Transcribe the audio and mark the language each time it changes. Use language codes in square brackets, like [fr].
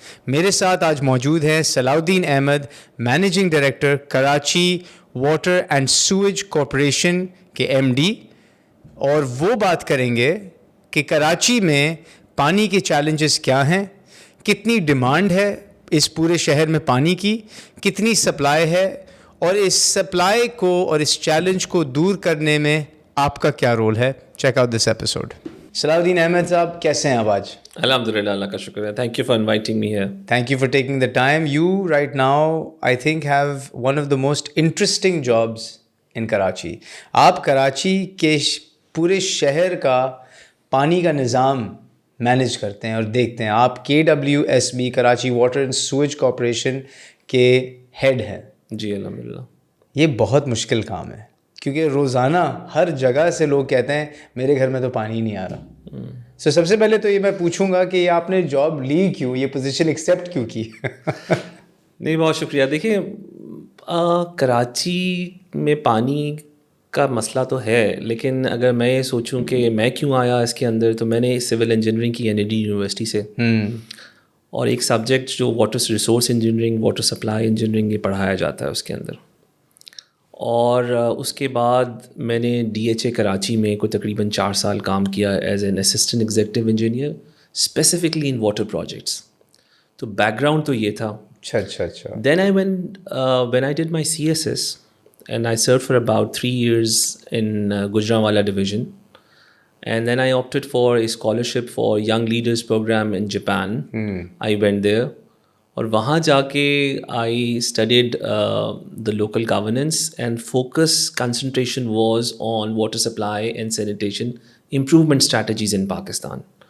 [ur] میرے ساتھ آج موجود ہیں صلاح الدین Ahmad, managing director Karachi water and sewage corporation کے MD, اور وہ بات کریں گے کہ کراچی میں پانی کے چیلنجز کیا ہیں, کتنی ڈیمانڈ ہے اس پورے شہر میں پانی کی, کتنی سپلائی ہے, اور اس سپلائی کو اور اس چیلنج کو دور کرنے میں آپ کا کیا رول ہے. [en] Check out this episode. [ur] صلاح الدین احمد صاحب, کیسے ہیں آپ آج؟ الحمدللہ, اللہ کا شکر ہے. [en] Thank you for inviting me here. Thank you for taking the time. You right now, I think, have one of the most interesting jobs in Karachi. [ur] آپ کراچی کے پورے شہر کا پانی کا نظام مینیج کرتے ہیں اور دیکھتے ہیں. آپ KWSB Karachi water and sewage corporation کے ہیڈ ہیں. جی الحمدللہ. یہ بہت مشکل کام ہے, کیونکہ روزانہ ہر جگہ سے لوگ کہتے ہیں میرے گھر میں تو پانی نہیں آ رہا. سو سب سے پہلے تو یہ میں پوچھوں گا کہ یہ آپ نے جاب لی کیوں, یہ پوزیشن ایکسیپٹ کیوں کی؟ نہیں, بہت شکریہ. دیکھیں, کراچی میں پانی کا مسئلہ تو ہے, لیکن اگر میں یہ سوچوں کہ میں کیوں آیا اس کے اندر, تو میں نے سول انجینئرنگ کی NAD یونیورسٹی سے, اور ایک سبجیکٹ جو water resource engineering, water supply engineering, یہ پڑھایا جاتا ہے اس کے اندر. اور اس کے بعد میں نے DHA کراچی میں کوئی تقریباً 4 سال کام کیا [en] As an assistant executive engineer, specifically in water projects. [ur] تو بیک گراؤنڈ تو یہ تھا. اچھا. [en] Then I went, when I did my CSS, and I served for about 3 years in Gujranwala division, and then I opted for a scholarship for Young Leaders program in Japan. I went there, [ur] اور وہاں جا کے [en] I studied the local governance, and focus concentration was on water supply and sanitation improvement strategies in Pakistan.